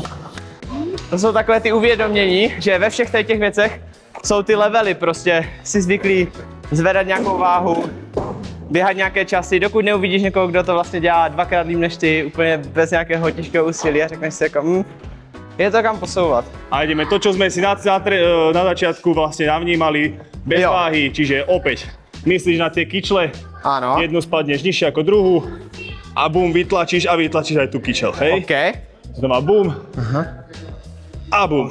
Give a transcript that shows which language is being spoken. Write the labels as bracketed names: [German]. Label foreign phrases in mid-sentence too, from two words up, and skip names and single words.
[Czech] To jsou takové ty uvědomění, že ve všech těch věcech jsou ty levely, prostě si zvyklý zvedat nějakou váhu, běhat nějaké časy, dokud neuvidíš někoho, kdo to vlastně dělá dvakrát líp než ty, úplně bez nějakého těžkého úsilí a řekneš si jako, je to kam posouvat. [Slovak] A ideme to, čo sme si na začiatku vlastne navnímali, bez [Czech] Jo. [Slovak] váhy, čiže opäť myslíš na tie kyčle, [Czech] Ano. [Slovak] jednu spadneš nižšie ako druhú a bum, vytlačíš aj tú kyčel, hej? OK. Znova bum a bum.